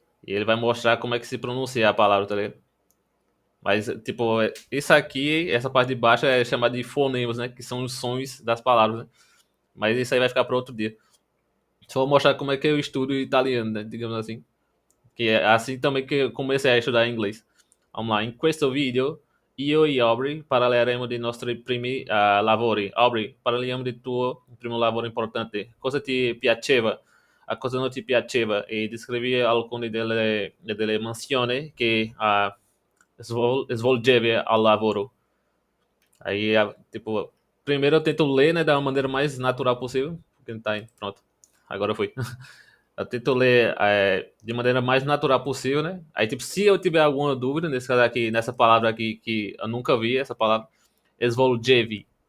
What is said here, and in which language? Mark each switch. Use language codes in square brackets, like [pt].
[pt] E ele vai mostrar como é que se pronuncia a palavra, tá ligado? Mas, tipo, isso aqui, essa parte de baixo é chamada de fonemas, né? Que são os sons das palavras, né? Mas isso aí vai ficar para outro dia. Só vou mostrar como é que eu estudo italiano, né? Digamos assim. Que é assim também que eu comecei a estudar inglês. Vamos lá, [it] in questo video io e Aubrey parleremo dei nostri primi lavori. Aubrey, parliamo del tuo primo lavoro importante. Cosa ti piaceva? A cosa non ti piaceva? E descrevi alcune delle mansioni che svolgevi al lavoro. [pt] Aí, tipo, primeiro eu tento ler, né, da maneira mais natural possível. Porque não tá, pronto. Agora foi. Eu tento ler de maneira mais natural possível, né? Aí, tipo, se eu tiver alguma dúvida, nesse caso aqui, nessa palavra aqui, que eu nunca vi, essa palavra, Svoljevi.